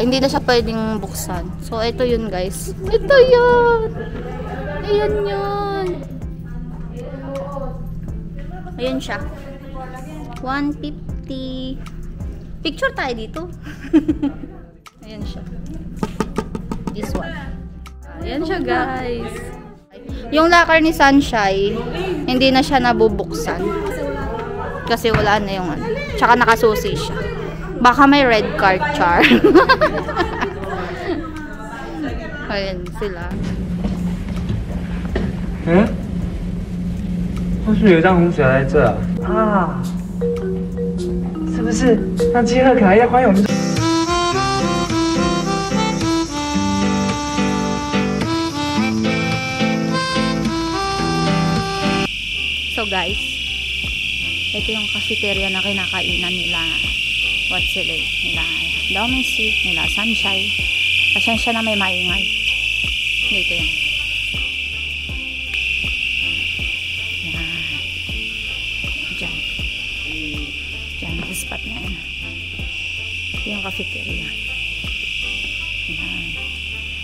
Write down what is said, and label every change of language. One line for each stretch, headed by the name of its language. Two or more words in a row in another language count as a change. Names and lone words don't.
Filipino: Hindi na siya pwedeng buksan. So, ito yun guys. Ito yun. Ayan yun. Ayan siya. 150. Picture tayo dito. Ayan siya.
English: This one.
Filipino: Ayan siya guys. Yung locker ni Sunshine, hindi na siya nabubuksan. Kasi wala na yung ano. Tsaka nakasusi siya. Baka may
English: red card
Filipino: char. Ayan sila.
Chinese: 为什么有一张红纸在这啊？是不是让基赫卡要欢迎我们？
Filipino: So guys, ito yung cafeteria na kinakainan nila.
English: What's it?
Filipino: Nila Domestic, nila Sunshine. Pasensya na may maingay. Dito yan. Diyan yung spot na yan. Ito yung cafeteria. Yan.